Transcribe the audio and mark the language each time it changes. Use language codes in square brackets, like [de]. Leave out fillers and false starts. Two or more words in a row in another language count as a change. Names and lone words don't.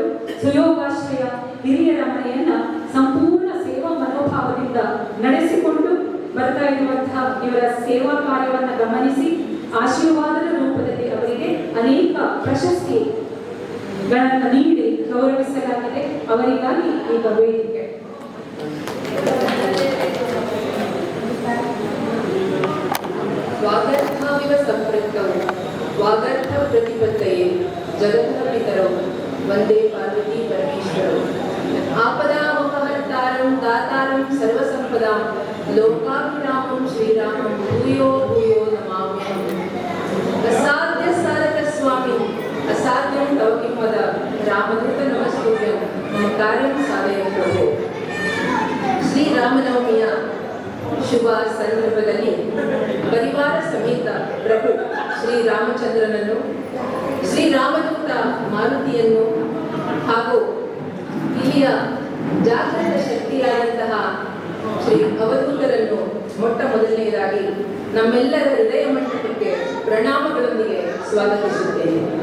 [kn] ಸುಯೋಗಾಶ್ರಯ ಹಿರಿಯರ ಮನೆಯನ್ನ ಸಂಪೂರ್ಣ ಸೇವಾ ಮನೋಭಾವದಿಂದ ನಡೆಸಿಕೊಂಡು ಬರ್ತಾ ಇರುವಂತಹ ಇವರ ಸೇವಾ ಕಾರ್ಯವನ್ನು ಗಮನಿಸಿ ಆಶೀರ್ವಾದದ ರೂಪದಲ್ಲಿ ಅವರಿಗೆ ಅನೇಕ ಪ್ರಶಸ್ತಿಗಳನ್ನು ನೀಡಿ ಗೌರವಿಸಲಾಗಿದೆ. ಅವರಿಗಾಗಿ ಈಗ ವೇದಿಕೆ. [sa] ವಾಗರ್ಥಾವಿವ ಸಂಪೃಕ್ತೌ ವಾಗರ್ಥ ಪ್ರತಿಪತ್ತಯೇ ಜಗತ್ತ ಪಿತರೌ ವಂದೇ ಪಾರ್ವತಿ ಪರಮೇಶ್ವರೌ. ಆಪದಾಮಪಹರ್ತಾರಂ ದಾತಾರಂ ಸರ್ವಸಂಪದಾಂ ಲೋಕಾಭಿರಾಮಂ ಶ್ರೀರಾಮಂ ಭೂಯೋ ಭೂಯೋ ನಮಾಮ್ಯಹಂ. ಅಸಾಧ್ಯ ಸಾಧಕ ಸ್ವಾಮಿ ಅಸಾಧ್ಯಂ ತವ ಕಿಂ ವದ ರಾಮದೂತ ನಮಸ್ತುಭ್ಯಂ ಮಮ ಕಾರ್ಯಂ ಸಾಧಯ ಪ್ರಭೋ. [kn] ಶ್ರೀರಾಮನವಮಿಯ ಶುಭ ಸಂದರ್ಭದಲ್ಲಿ ಪರಿವಾರ ಸಮೇತ ಪ್ರಭು ಶ್ರೀರಾಮಚಂದ್ರನನ್ನು, ಶ್ರೀರಾಮದೂತ ಮಾರುತಿಯನ್ನು ಹಾಗೂ ಇಲ್ಲಿಯ ಜಾಗೃತ ಶಕ್ತಿಯಾದಂತಹ ಶ್ರೀ ಅವಧೂತರನ್ನು ಮೊಟ್ಟ ಮೊದಲನೆಯದಾಗಿ ನಮ್ಮೆಲ್ಲರ ಹೃದಯ ಮಂಟಪಕ್ಕೆ ಪ್ರಣಾಮಗಳೊಂದಿಗೆ ಸ್ವಾಗತಿಸುತ್ತೇನೆ.